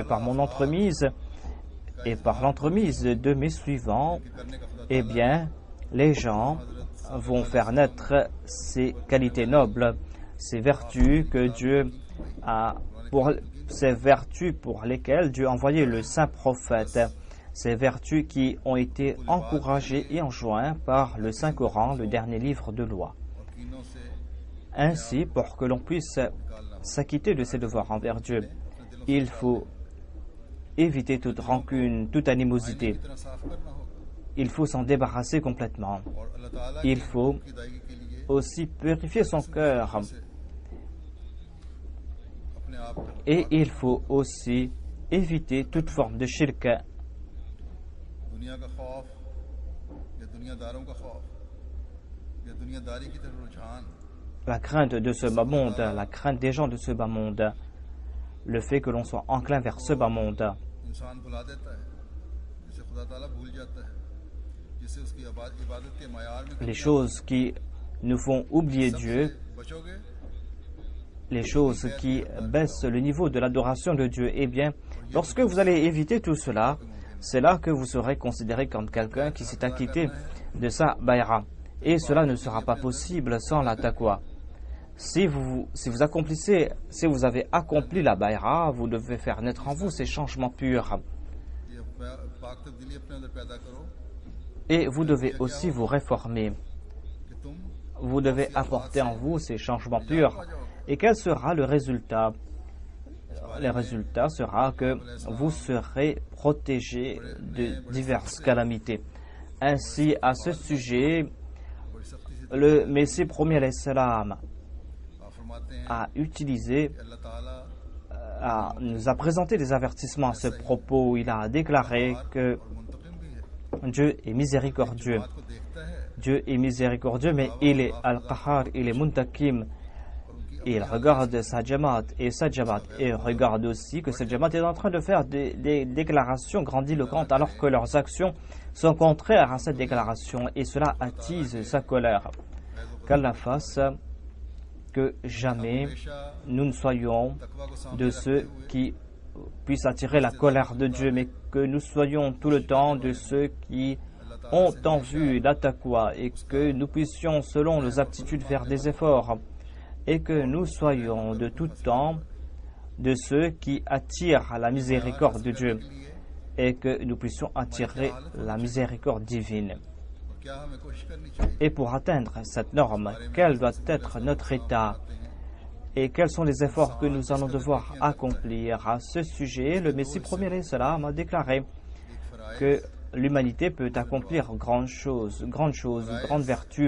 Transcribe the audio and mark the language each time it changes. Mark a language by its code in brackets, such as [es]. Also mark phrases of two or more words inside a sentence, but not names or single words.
[fr] Par mon entremise et par l'entremise de mes suivants, eh bien, les gens vont faire naître ces qualités nobles, ces vertus que Dieu a, ces vertus pour lesquelles Dieu a envoyé le saint prophète, ces vertus qui ont été encouragées et enjointes par le Saint-Coran, le dernier livre de loi. Ainsi, pour que l'on puisse s'acquitter de ses devoirs envers Dieu, il faut éviter toute rancune, toute animosité. il faut s'en débarrasser complètement. [ur] اور اللہ تعالیٰ [fr] Il faut [ur] کی ادائیگی کے لیے [fr] aussi purifier son cœur [ur] اپنے آپ کو [fr] et il faut aussi éviter toute forme de shirk. [ur] دنیا کا خوف یا دنیاداروں کا خوف یا دنیاداری کی طرف رجحان [fr] La crainte de ce bas monde, la crainte des gens de ce bas monde, le fait que l'on soit enclin vers ce bas monde, [ur] انسان بھلا دیتا ہے، جسے خدا تعالیٰ بھول جاتا ہے، جسے اس کی عبادت کے معیار میں [fr] les choses qui nous font oublier Dieu, [ur] بچو گے [fr] les choses qui baissent le niveau de l'adoration de Dieu. Eh bien, lorsque vous allez éviter tout cela, c'est là que vous serez considéré comme quelqu'un qui s'est acquitté de sa bayra. Et cela ne sera pas possible sans la taqwa. Si vous avez accompli la bayra, vous devez faire naître en vous ces changements purs. [ur] یہ پاک تبدیلی اپنے اندر پیدا کرو [fr] Et vous devez aussi vous réformer. [ur] کہ تم [fr] Vous devez apporter en vous ces changements purs. Et quel sera le résultat? Le résultat sera que vous serez protégé de diverses calamités. Ainsi, à ce sujet, [ur] بڑی سختی سے [fr] le Messie premier [ar] عليه السلام [ur] آپ فرماتے ہیں [fr] a utilisé, [ur] کہ اللہ تعالیٰ [fr] nous a présenté des avertissements à ce propos. Il a déclaré que [ur] اور منتقم بھی ہے, [fr] Dieu est miséricordieux. [ur] بات کو دیکھتا ہے [fr] Dieu est miséricordieux, mais il est al-Qahar, il est muntakim. Il regarde sa Jamaat et sa Jamaat. Et regarde aussi que cette Jamaat est en train de faire des déclarations grandiloquentes alors que leurs actions sont contraires à cette déclaration. Et cela attise sa colère. Qu'Allah fasse que jamais nous ne soyons [ur] تقویٰ کو سامنے [fr] de ceux qui puissent attirer la colère de Dieu, mais que nous soyons tout le temps de ceux qui ont en vue la taqwa et que nous puissions, selon nos aptitudes, faire des efforts et que nous soyons de tout temps de ceux qui attirent la miséricorde de Dieu et que nous puissions attirer la miséricorde divine. [ur] اور کیا ہمیں کوشش کرنی چاہیے [fr] Et pour atteindre cette norme, quel doit être notre état et quels sont les efforts que nous allons devoir accomplir? À ce sujet, le Messie premier [ar] عليه السلام [fr] a déclaré que l'humanité peut accomplir grandes choses, grandes vertus.